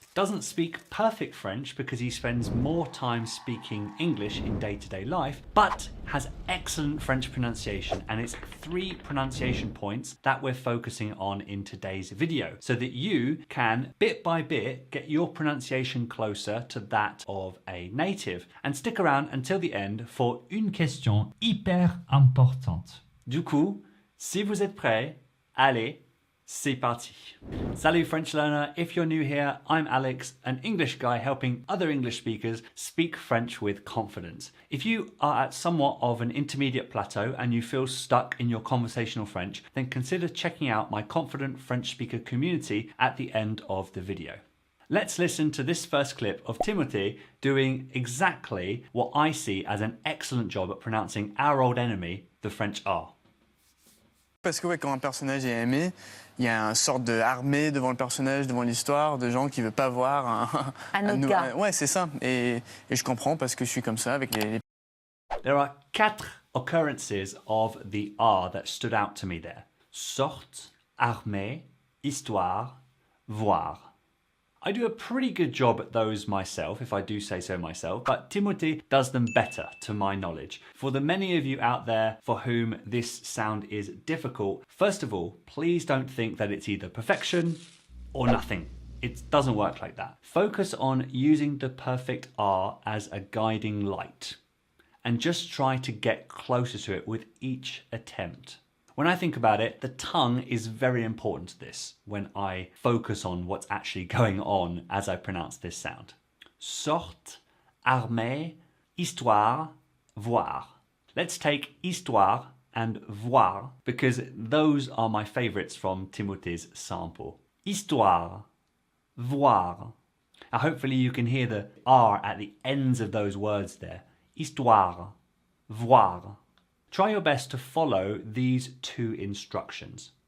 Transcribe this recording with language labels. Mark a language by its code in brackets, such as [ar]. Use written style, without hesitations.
[en] Doesn't speak perfect French because he spends more time speaking English in day-to-day life, but has excellent French pronunciation, and it's 3 pronunciation points that we're focusing on in today's video so that you can, bit by bit, get your pronunciation closer to that of a native. And stick around until the end for [fr] une question hyper importante. Du coup, si vous êtes prêts, allez, c'est parti. [en] Salut French learner, if you're new here, I'm Alex, an English guy helping other English speakers speak French with confidence. If you are at somewhat of an intermediate plateau and you feel stuck in your conversational French, then consider checking out my confident French speaker community at the end of the video. Let's listen to this first clip of Timothée doing exactly what I see as an excellent job at pronouncing our old enemy, the French R. [fr] Parce que quand un personnage est aimé, il y a une sorte d'armée devant le personnage, devant l'histoire, de gens qui ne veulent pas voir un autre gars. Ouais, c'est ça. Et je comprends parce que je suis comme ça avec les... [en] There are 4 occurrences of the R that stood out to me there. [fr] Sorte, armée, histoire, voir. [en] I do a pretty good job at those myself, if I do say so myself, but Timothée does them better, to my knowledge. For the many of you out there for whom this sound is difficult, first of all, please don't think that it's either perfection or nothing. It doesn't work like that. Focus on using the perfect R as a guiding light, and just try to get closer to it with each attempt. When I think about it, the tongue is very important to this when I focus on what's actually going on as I pronounce this sound. [fr] Sorte, armée, histoire, voir. [en] Let's take histoire and voir because those are my favorites from Timothée's sample. Histoire, voir. Now hopefully you can hear the R at the ends of those words there. Histoire, voir. Try your best to follow these 2 instructions.